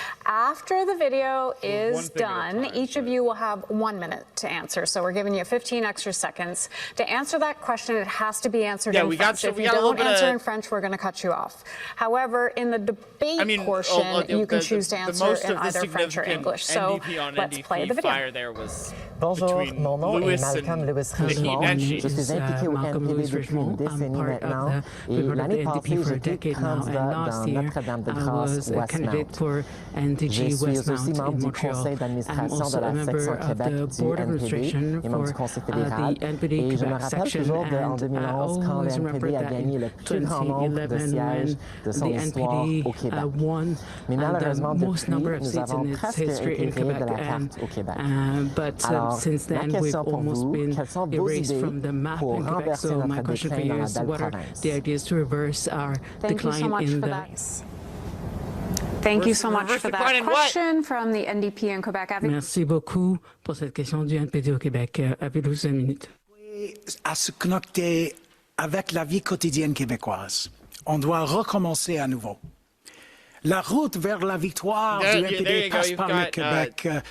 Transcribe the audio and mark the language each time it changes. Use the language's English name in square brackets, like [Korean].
[English] After the video is done, each of you will have 1 minute to answer. So we're giving you 15 extra seconds. To answer that question, it has to be answered in French. If you don't answer in French, we're going to cut you off. However, in the debate portion, you can choose to answer in either French or English. So let's play the video. [French] Bonjour, mon nom est Malcolm Lewis-Richmond. Je suis impliqué au NPD depuis une décennie maintenant. Et l'année passée, j'étais candidat dans Notre-Dame-de-Grâce, Westmount. Je suis aussi membre du conseil d'administration de la section Québec du NPD et membre du conseil fédéral. Et je me rappelle toujours en 2011, quand le NPD a gagné le plus grand nombre de sièges de son histoire au Québec. Mais malheureusement, depuis, nous avons presque été rayés de la carte au Québec. Alors, la question pour vous, quelles sont vos idées pour renverser notre déclin dans la belle province? [English] Thank you so much for that. Thank you so much for that question from the NDP in Quebec. [French] Merci beaucoup pour cette question du NPD au Québec. Avez-vous 5 minutes? À se connecter avec la vie quotidienne québécoise. On doit recommencer à nouveau. La route vers la victoire du NPD passe par le Québec.